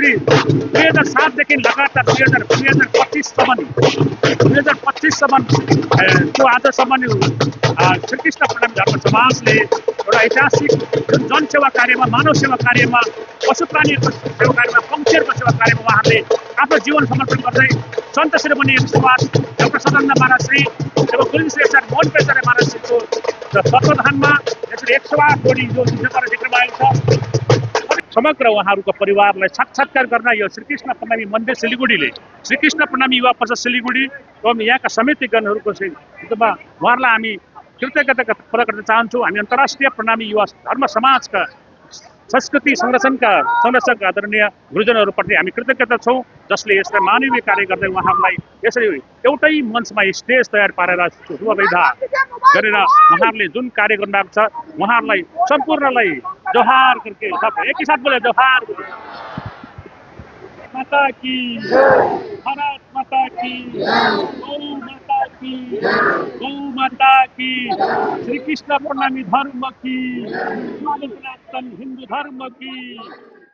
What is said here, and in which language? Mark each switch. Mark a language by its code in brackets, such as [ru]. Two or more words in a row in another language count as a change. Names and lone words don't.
[ne] यसरी 2007 देखि लगातार 2025सम्म त्यो आजसम्म श्रीकृष्ण प्रणामी धर्म समाजले एउटा ऐतिहासिक जुन जनसेवा कार्यमा, मानव सेवा कार्यमा, पशु प्राणीको सेवा कार्यमा, पक्षीहरूको सेवा कार्यमा उहाँहरूले आफ्नो जीवन समर्पण गर्दै सन्त शिरोमणि समाज डाक्टर सदानन्द महाराज श्री एवं गुरुङ श्री आचार्य मोहन पेशरे महाराज श्रीको तत्वावधानमा यसरी 108 जोडी जो जिम्मेवारी देख्न आएको छ। समग्र उहाँहरूको परिवारलाई साक्षात्कार गर्न यो श्रीकृष्ण प्रणामी मन्दिर सिलिगुडीले, श्रीकृष्ण प्रणामी युवा परिषद सिलिगुडी एवं यहाँका समितिगणहरूको नेतृत्वमा उहाँहरूलाई हामी कृतज्ञता प्रकट गर्न चाहन्छौँ। हामी अन्तर्राष्ट्रिय प्रणामी युवा धर्म समाजका संस्कृति संरक्षक आदरणीय गुरुजनहरूप्रति हामी कृतज्ञता छौँ, जसले यसलाई मानवीय कार्य गर्दै उहाँहरूलाई यसरी एउटै मञ्चमा स्टेज तयार पारेर शुभविधा गरेर उहाँहरूले जुन कार्य गर्नुभएको छ उहाँहरूलाई सम्पूर्णलाई [hi] जोहार करके सब एक ही साथ बोले जोहार। माता की भारत माता की, गौ माता की, गौ माता की, श्री कृष्ण प्रणामी धर्म की, सनातन हिंदू धर्म की।